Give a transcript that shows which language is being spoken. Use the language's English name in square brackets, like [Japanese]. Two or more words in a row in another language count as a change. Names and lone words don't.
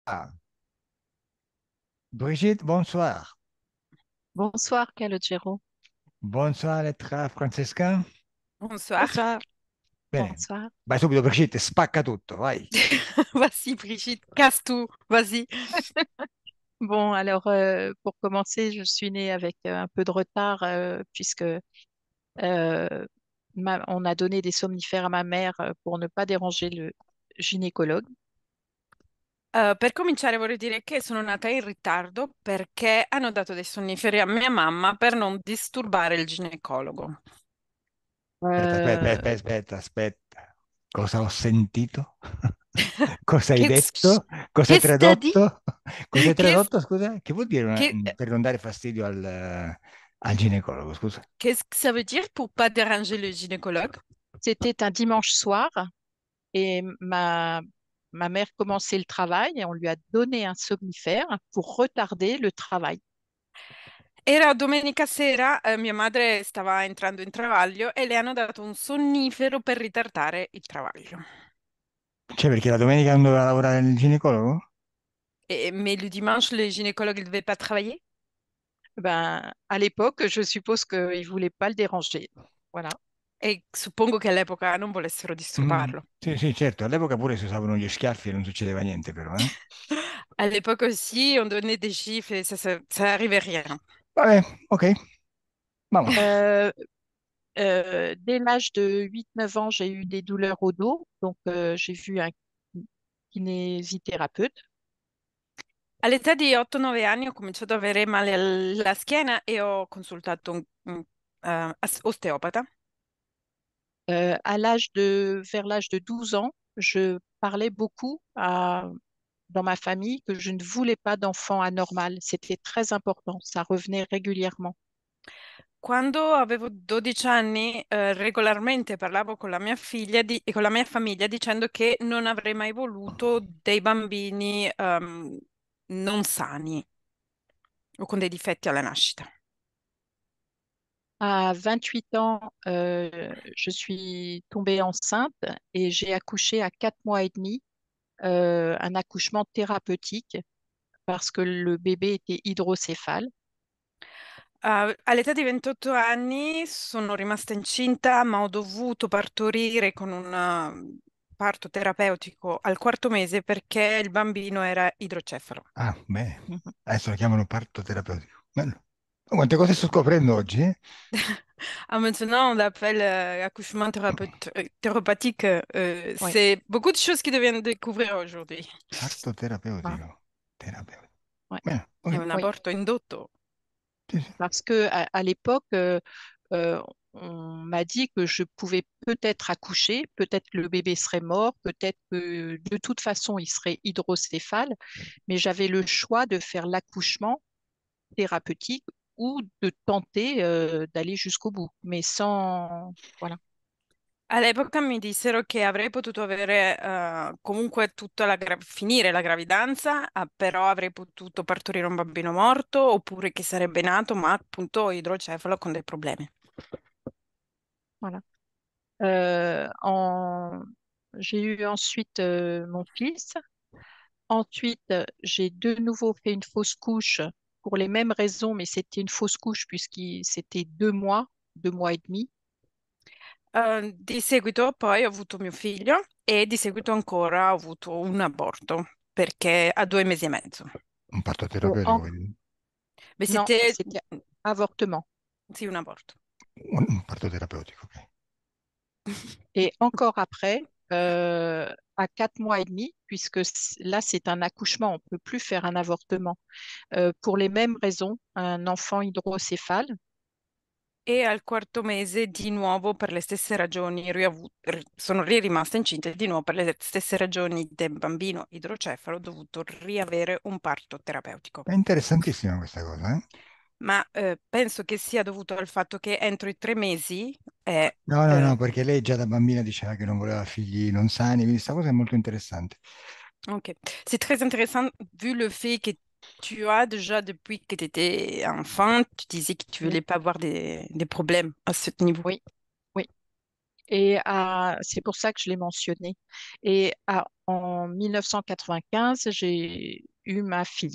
[French] Ah, Brigitte, bonsoir. Bonsoir, Calogero. Bonsoir, [Italian] lettera Francesca. [French] Bonsoir. Bonsoir. [Italian] Bene, [French] Bonsoir. [Italian] vai subito, Brigitte, spacca tutto, vai. [French] Vas-y, Brigitte, casse tout. Vas-y. Bon, alors pour commencer, je suis née avec un peu de retard puisque on a donné des somnifères à ma mère pour ne pas déranger le gynécologue. [Italian] Per cominciare vorrei dire che sono nata in ritardo perché hanno dato dei sonniferi a mia mamma per non disturbare il ginecologo. Aspetta, aspetta, Euh, aspetta, aspetta, aspetta. Cosa ho sentito? Cosa hai [French] Qu'est-ce [Italian] detto? Cosa hai [French] qu'est-ce t'as dit? [Italian] tradotto? Cosa hai [French] Qu'est-ce [Italian] tradotto, scusa? Che vuol dire [French] qu'est- [Italian] per non dare fastidio al ginecologo, scusa? [French] qu'est-ce que ça veut dire pour pas déranger le gynécologue? C'était un dimanche soir et ma mère commençait le travail et on lui a donné un somnifère pour retarder le travail. [Italian] Era domenica sera, mia madre stava entrando in travaglio e le hanno dato un sonnifero per ritardare il travaglio. Cioè, perché la domenica non doveva lavorare il ginecologo? [French] Mais le dimanche, le gynécologue ne devait pas travailler? Ben, à l'époque, je suppose qu'il ne voulait pas le déranger. Voilà. [Italian] E suppongo che all'epoca non volessero Mm, disturbarlo. sì, sì, certo, all'epoca pure si usavano gli schiaffi e non succedeva niente, però, eh? [French] À l'époque aussi, on donnait des gifles et ça arrivait rien. [Italian] Vabbè, ok, vamos. [French] Euh, dès l'âge de 8-9 ans, j'ai eu des douleurs au dos. Donc, j'ai vu un kinésithérapeute. [Italian] All'età di 8-9 anni ho cominciato ad avere male alla schiena e ho consultato un osteopata. [French] Vers l'âge de 12 ans, je parlais beaucoup dans ma famille que je ne voulais pas d'enfant anormal. C'était très important. Ça revenait régulièrement. [Italian] Quando avevo 12 anni, regolarmente parlavo con la mia figlia e con la mia famiglia dicendo che non avrei mai voluto dei bambini, non sani o con dei difetti alla nascita. [French] À 28 ans, je suis tombée enceinte et j'ai accouché à 4 mois et demi, un accouchement thérapeutique parce que le bébé était hydrocéphale. [Italian] All'età di 28 anni sono rimasta incinta, ma ho dovuto partorire con un parto terapeutico al quarto mese perché il bambino era idrocefalo. Ah, bene, Mhm. adesso lo chiamano parto terapeutico. Bello. Oh, quante cose sto scoprendo oggi, eh? [French] Ah, maintenant, on l'appelle accouchement thérapeutique. Oui, C'est beaucoup de choses qui deviennent découvrir aujourd'hui. [Italian] Parto [French] voilà. [Italian] terapeutico. Terapeutico. [French] Ouais, [Italian] Bene, È ok. un [French] oui. [Italian] aborto indotto. Sì, sì. [French] Parce que à l'époque, euh, on m'a dit que je pouvais peut-être accoucher, peut-être que le bébé serait mort, peut-être que de toute façon il serait hydrocéphale, mais j'avais le choix de faire l'accouchement thérapeutique ou de tenter d'aller jusqu'au bout, mais sans... Voilà. [Italian] All'epoca mi dissero che avrei potuto avere comunque finire la gravidanza, però avrei potuto partorire un bambino morto oppure che sarebbe nato, ma appunto idrocefalo con dei problemi. [French] Voilà. Euh, en- J'ai eu ensuite mon fils. Ensuite, j'ai de nouveau fait une fausse couche pour les mêmes raisons, mais c'était une fausse couche puisque c'était 2 mois et demi. [Italian] Di seguito poi ho avuto mio figlio e di seguito ancora ho avuto un aborto perché a 2 mesi e mezzo. Un parto Euh, terapeutico, en- quindi. Ma [French] non, [Italian] siete... [French] c'était avortement. [Italian] Sì, un aborto. Un parto terapeutico, ok. [French] Et encore après, à 4 mois et demi, puisque là, c'est un accouchement, on ne peut plus faire un avortement. Pour les mêmes raisons, un enfant hydrocéphale. [Italian] E al quarto mese di nuovo per le stesse ragioni sono rimasta incinta e di nuovo per le stesse ragioni del bambino idrocefalo ho dovuto riavere un parto terapeutico. È interessantissima questa cosa, eh? Ma penso che sia dovuto al fatto che entro i 3 mesi è... No, no, no, eh, perché lei già da bambina diceva che non voleva figli non sani, quindi questa cosa è molto interessante. ok. [French] C'est très intéressant vu le fait que tu as déjà depuis que tu étais enfant, tu disais que tu Oui, voulais pas avoir des problèmes à ce niveau. oui, oui. Et c'est pour ça que je l'ai mentionné. Et en 1995, j'ai eu ma fille.